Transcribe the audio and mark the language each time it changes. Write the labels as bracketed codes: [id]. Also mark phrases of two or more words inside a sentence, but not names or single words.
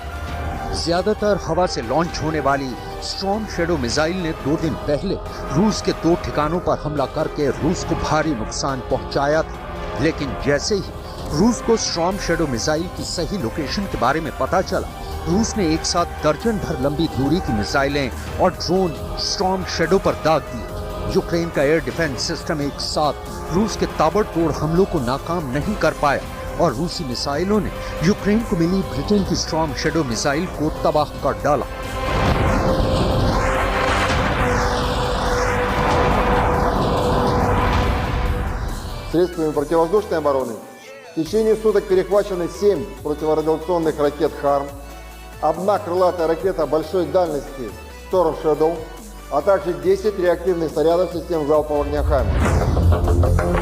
[hi] ज्यादातर हवा से लॉन्च होने वाली स्टॉर्म शैडो मिसाइल ने 2 दिन पहले रूस के 2 ठिकानों पर हमला करके रूस को भारी नुकसान पहुंचाया था, लेकिन जैसे ही रूस को स्टॉर्म शैडो मिसाइल की सही लोकेशन के बारे में पता चला, रूस ने एक साथ दर्जन भर लंबी दूरी की मिसाइलें और ड्रोन स्टॉर्म शैडो पर दाग दिए। यूक्रेन का [en] air defense system [hi] एक साथ रूस के ताबड़तोड़ हमलों को नाकाम नहीं कर पाया और रूसी मिसाइलों ने यूक्रेन को मिली ब्रिटेन की स्टॉर्म शैडो मिसाइल को तबाह कर डाला। [ru] Средствами противовоздушной обороны в течение суток перехвачены 7 противорадиационных ракет «Харм», 1 крылатая ракета большой дальности «Storm Shadow», а также 10 реактивных снарядов систем залпового огня «Хаммер».